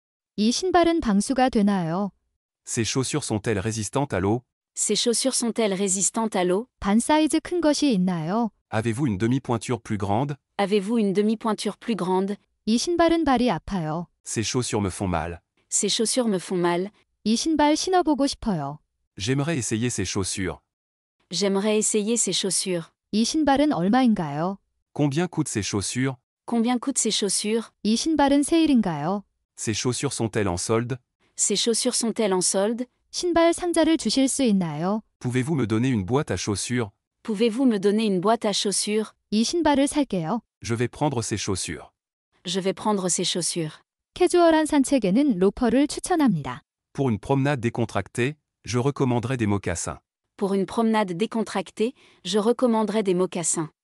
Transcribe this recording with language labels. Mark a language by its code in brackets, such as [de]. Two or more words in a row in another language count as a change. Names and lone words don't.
[ko] 이 신발은 방수가 되나요? [fr] Ces chaussures sont-elles résistantes à l'eau? Ces chaussures sont-elles résistantes à l'eau? [ko] 반 사이즈 큰 것이 있나요? [fr] Avez-vous une demi-pointure plus grande? Avez-vous une demi-pointure plus grande? [ko] 이 신발은 발이 아파요. [fr] Ces chaussures me font mal. Ces chaussures me font mal. [ko] 이 신발 신어보고 싶어요. [fr] J'aimerais essayer ces chaussures. J'aimerais essayer ces chaussures. [ko] 이 신발은 얼마인가요? [fr] Combien coûtent ces chaussures? Combien coûtent ces chaussures? [ko] 이 신발은 세일인가요? [fr] Ces chaussures sont-elles en solde? Ces chaussures sont-elles en solde? [ko] 신발 상자를 주실 수 있나요? [fr] Pouvez-vous me donner une boîte à chaussures? Pouvez-vous me donner une boîte à chaussures? [ko] 이 신발을 살게요. [fr] Je vais prendre ces chaussures. Je vais prendre ces chaussures. [ko] 캐주얼한 산책에는 로퍼를 추천합니다. [fr] Pour une promenade décontractée, je recommanderais des mocassins. Pour une promenade décontractée, je recommanderais des mocassins.